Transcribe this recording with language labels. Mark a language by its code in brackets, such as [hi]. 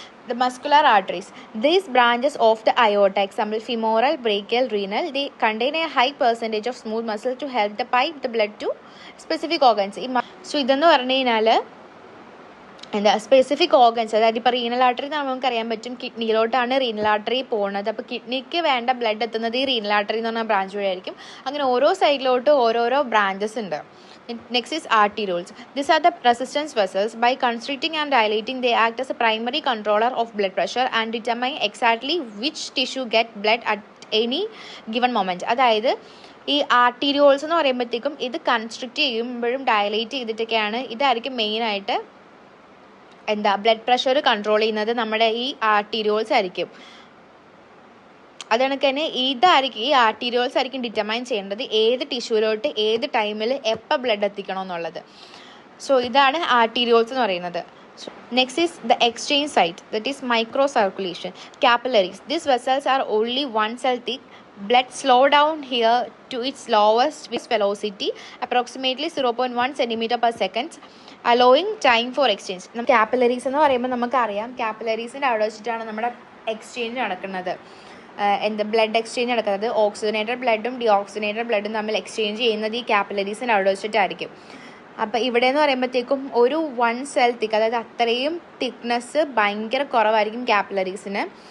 [en] The muscular arteries. These branches of the aorta, example femoral, brachial, renal, they contain a high percentage of smooth muscle to help the pipe the blood to specific organs. So [ml] ഇതെന്ന് പറഞ്ഞു കഴിഞ്ഞാൽ എന്താ specific organs, അതായത് ഇപ്പോൾ renal artery നമുക്കറിയാൻ പറ്റും കിഡ്നിയിലോട്ടാണ് renal artery പോകുന്നത്. അപ്പോൾ കിഡ്നിക്ക് വേണ്ട ബ്ലഡ് എത്തുന്നത് ഈ റീനൽ ആർട്ടറി എന്ന് പറഞ്ഞ ബ്രാഞ്ച് വഴിയായിരിക്കും. അങ്ങനെ ഓരോ സൈഡിലോട്ട് ഓരോരോ ബ്രാഞ്ചസ് ഉണ്ട്. [en] Next is arterioles. These are the resistance vessels. By constricting and dilating, they act as a primary controller of blood pressure and determine exactly which tissue get blood at any given moment. [ml] അതായത് ഈ arterioles എന്ന് പറയുമ്പോഴത്തേക്കും ഇത് constrict ചെയ്യുമ്പോഴും dilate ചെയ്തിട്ടൊക്കെയാണ്, ഇതായിരിക്കും മെയിനായിട്ട് blood pressure control ചെയ്യുന്നത് നമ്മുടെ ഈ ആർട്ടീരിയോൾസ് ആയിരിക്കും. അത് കണക്ക് തന്നെ ഈ ആർട്ടീരിയോൾസ് ആയിരിക്കും ഡിറ്റർമൈൻ ചെയ്യേണ്ടത് ഏത് ടിഷ്യൂലോട്ട് ഏത് ടൈമിൽ എപ്പോൾ ബ്ലഡ് എത്തിക്കണം എന്നുള്ളത്. [en] so [ml] ഇതാണ് ആർട്ടീരിയോൾസ് എന്ന് പറയുന്നത്. [en] Next is the exchange site, that is micro circulation. Capillaries. These vessels are only 1 cell thick. Blood slow down here to its lowest velocity, approximately 0.1 cm/s, allowing time for exchange. [ml] Capillaries എന്ന് പറയുമ്പോൾ നമുക്കറിയാം, കാപ്പിലറീസിൻ്റെ അവിടെ വെച്ചിട്ടാണ് നമ്മുടെ exchange നടക്കുന്നത്. Blood exchange നടക്കുന്നത്. Oxygenated ബ്ലഡും deoxygenated ബ്ലഡും തമ്മിൽ exchange ചെയ്യുന്നത് ഈ കാപ്പിലറീസിൻ്റെ അവിടെ വെച്ചിട്ടായിരിക്കും. അപ്പോൾ ഇവിടെ എന്ന് പറയുമ്പോഴത്തേക്കും ഒരു 1 cell thick, അതായത് അത്രയും തിക്നെസ് ഭയങ്കര കുറവായിരിക്കും കാപ്പിലറീസിന്.